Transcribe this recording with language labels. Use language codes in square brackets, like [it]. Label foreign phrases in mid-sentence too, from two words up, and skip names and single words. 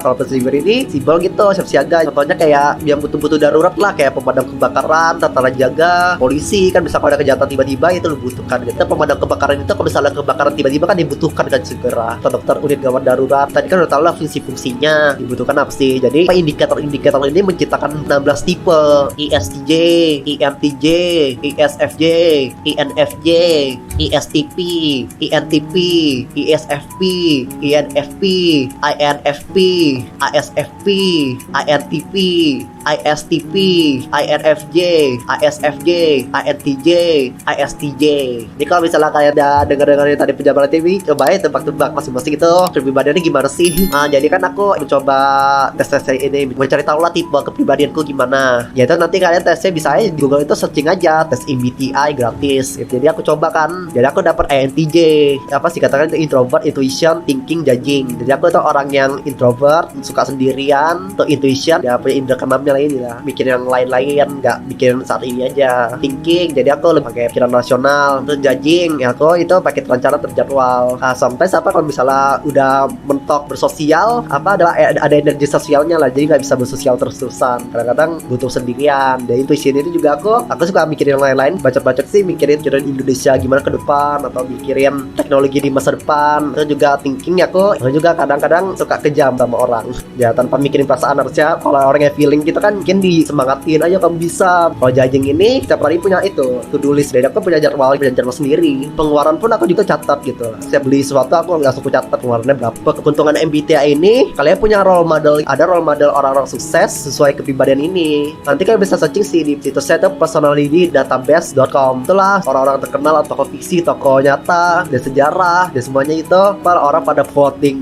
[id] Kalau perceiving ini sibel gitu, siap siaga. Contohnya kayak yang butuh darurat lah, kayak pemadam kebakaran, tentara jaga, polisi kan bisa kalau ada kejahatan tiba-tiba itu dibutuhkan gitu. Pemadam kebakaran itu kalau misalnya kebakaran tiba-tiba kan dibutuhkan kan segera. Atau dokter unit gawat darurat tadi kan udah tahu lah fungsi-fungsinya dibutuhkan apa sih. Jadi indikator-indikator ini menciptakan 16 tipe: ISTJ, INTJ, ISFJ, INFJ, ISTP, INTP, ISFP, INFP, INFP, ISFP, INTP, ISTP, INFJ, ISFJ, INTJ, ISTJ. Jadi kalau misalnya kalian udah denger-dengerin tadi penjabaran TV, coba ya tebak-tebak masing-masing itu kepribadiannya gimana sih. Jadi kan aku mencoba tes ini, mencari tahu lah tipe kepribadianku gimana. Ya itu nanti kalian tesnya bisa aja di Google itu searching aja tes MBTI gratis. Jadi aku coba kan, jadi aku dapat INTJ, apa sih katakan itu introvert, [en] intuition, thinking, judging. [id] Jadi aku itu orang yang introvert, suka sendirian, atau intuition, ya punya indera keenamnya lah ini lah, mikir yang lain-lain, nggak mikirin saat ini aja. Thinking, jadi aku lebih pakai pikiran rasional. Terus judging, ya aku itu pakai rencana terjadwal. Sometimes apa kalau misalnya udah mentok bersosial, apa ada energi sosialnya lah, jadi nggak bisa bersosial terus-terusan. Kadang-kadang butuh sendirian. Dan intuition itu juga aku suka mikirin yang lain-lain. Baca-baca sih mikirin Indonesia gimana ke depan, atau mikirin teknologi di masa depan. Terus juga thinking aku juga kadang-kadang suka kejam sama orang ya, tanpa mikirin perasaan. Harusnya kalau orangnya feeling gitu kan mungkin disemangatin aja, kamu bisa. Kalau judging ini setiap hari punya itu [en] to-do list, [id] jadi aku punya jadwal sendiri. Pengeluaran pun aku juga catat gitu. Setiap beli sesuatu aku langsung catat pengeluarannya berapa. Keuntungan MBTI ini, kalian punya [en] role model, [id] ada [en] role model [id] orang-orang sukses sesuai kepribadian ini. Nanti kalian bisa searching sih di situsnya itu personalitydatabase.com. Itulah orang-orang terkenal, tokoh fiksi, tokoh nyata, dan sejarah, dan semuanya itu para orang pada voting.